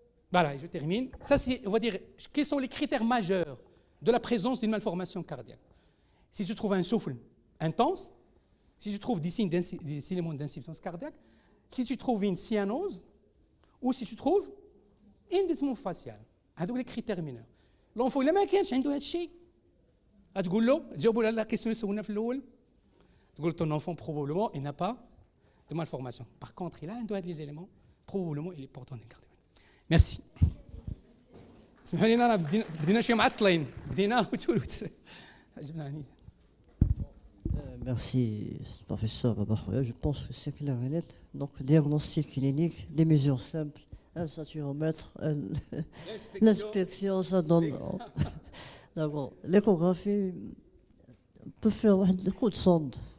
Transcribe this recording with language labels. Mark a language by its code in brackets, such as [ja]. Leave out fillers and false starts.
[fr] Voilà, je termine. Ça, on va dire, quels sont les critères majeurs de la présence d'une malformation cardiaque? Si je trouve un souffle intense, si je trouve des signes des éléments d'insuffisance cardiaque, si tu trouves une cyanose, ou si tu trouves indécision faciale. [ar] هذوك [fr] les critères mineurs. [ar] L'enfant إلا ما كانش عنده هذا الشيء تقول له تجاوبوا على لا كيسيون اللي سولنا في الأول تقول [fr] ton enfant probablement il n'a pas de malformation. Par contre, il a un les éléments probablement il est porteur d'une cardiomyopathe. Merci. [ar] اسمحوا لي انا بدينا شويه معطلين بدينا جبنا. [fr] Merci, professeur Babahouya. Je pense que c'est clair et net. Donc, diagnostic clinique, des mesures simples, un saturomètre, l'inspection, ça donne. D'abord, l'échographie peut faire un coup de sonde.